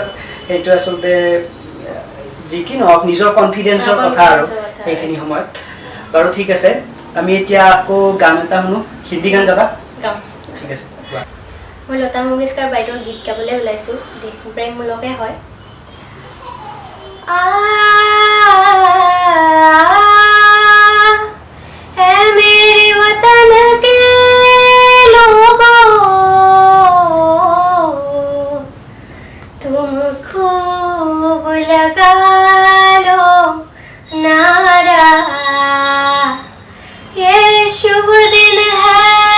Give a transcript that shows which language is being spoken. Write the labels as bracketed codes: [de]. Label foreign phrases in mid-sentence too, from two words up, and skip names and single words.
[as] সেইটো আচলতে যি কি নহওক নিজৰ কনফিডেন্সৰ কথা আৰু সেইখিনি সময়ত। বাৰু ঠিক আছে, আমি এতিয়া আকৌ গান এটা শুনো। হিন্দী গান গাবা? গাম। ঠিক আছে। মই লতা মংগেশকাৰ বাইদেউৰ গীত গাবলৈ ওলাইছোঁ, প্ৰেমমূলকে হয়। [hi] है मेरे वतन के लोगों, तुम खूब लगा लो नारा, ये शुभ दिन है